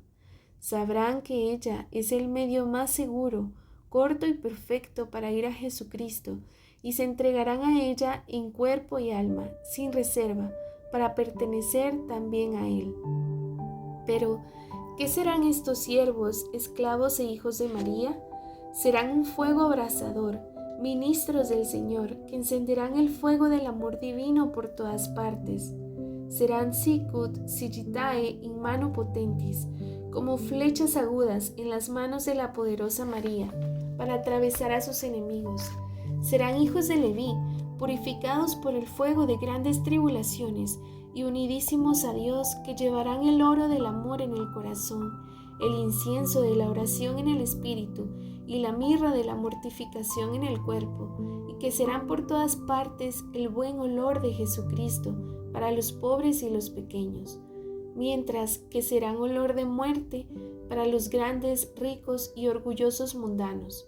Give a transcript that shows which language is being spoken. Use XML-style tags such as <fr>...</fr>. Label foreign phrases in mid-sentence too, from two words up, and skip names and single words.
<es>Sabrán que ella es el medio más seguro, corto y perfecto para ir a Jesucristo, y se entregarán a ella en cuerpo y alma, sin reserva, para pertenecer también a Él. Pero, ¿qué serán estos siervos, esclavos e hijos de María? Serán un fuego abrasador, ministros del Señor, que encenderán el fuego del amor divino por todas partes.</es> <la>Serán sicut sigitae in mano potentis,</la> <es>como flechas agudas en las manos de la poderosa María, para atravesar a sus enemigos. Serán hijos de Leví, purificados por el fuego de grandes tribulaciones, y unidísimos a Dios, que llevarán el oro del amor en el corazón, el incienso de la oración en el espíritu, y la mirra de la mortificación en el cuerpo, y que serán por todas partes el buen olor de Jesucristo, para los pobres y los pequeños, mientras que serán olor de muerte para los grandes, ricos y orgullosos mundanos.</es>